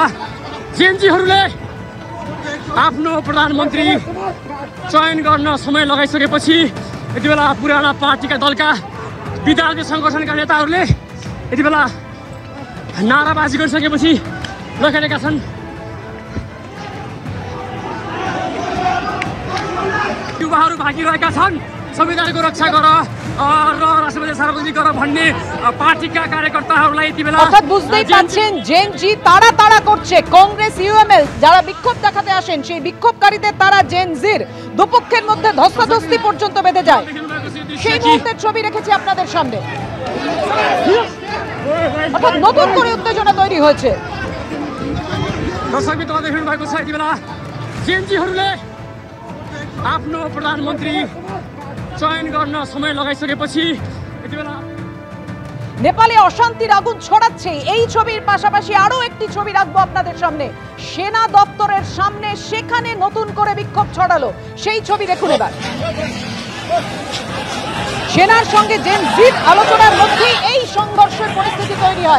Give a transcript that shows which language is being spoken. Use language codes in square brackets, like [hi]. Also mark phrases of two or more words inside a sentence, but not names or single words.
[ne] जेनजीहरूले आफ्नो प्रधानमन्त्री चयन गर्न समय लगाइसकेपछि यति बेला पुराना पार्टीका दलका विद्यार्थी सङ्गठनका नेताहरूले यति बेला नाराबाजी गरिसकेपछि लखेटेका छन्। युवाहरू भागिरहेका छन्, संविधानको रक्षा गर र राष्ट्रपति सार्वजनिक गर भन्ने पार्टीका कार्यकर्ताहरूलाई यति बेला [bn] অর্থাৎ বুঝতেই পাচ্ছেন জেন জি তাড়া তাড়া করছে। কংগ্রেস ইউএমএল যারা বিক্ষোভ দেখাতে আসেন সেই বিক্ষোভকারীদের তারা জেন জির দুপক্ষের মধ্যে ধস্তাধস্তি পর্যন্ত বেঁধে যায়। সেই মুহূর্তের ছবি রেখেছি আপনাদের সামনে। অর্থাৎ নতুন করে উত্তেজনা তৈরি হয়েছে। [ne] दर्शक तपाईँ देख्नु भएको छ यति बेला जेनजीहरूले आफ्नो प्रधानमन्त्री चयन गर्न समय लगाइसकेपछि यति बेला [bn] নেপালে অশান্তির আগুন ছড়াচ্ছে। এই ছবির পাশাপাশি আরো একটি ছবি রাখবো আপনাদের সামনে, সেনা দপ্তরের সামনে, সেখানে নতুন করে বিক্ষোভ ছড়ালো। সেই ছবি দেখুন এবার। সেনার সঙ্গে জেন জির আলোচনার মধ্যেই এই সংঘর্ষের পরিস্থিতি তৈরি হয়।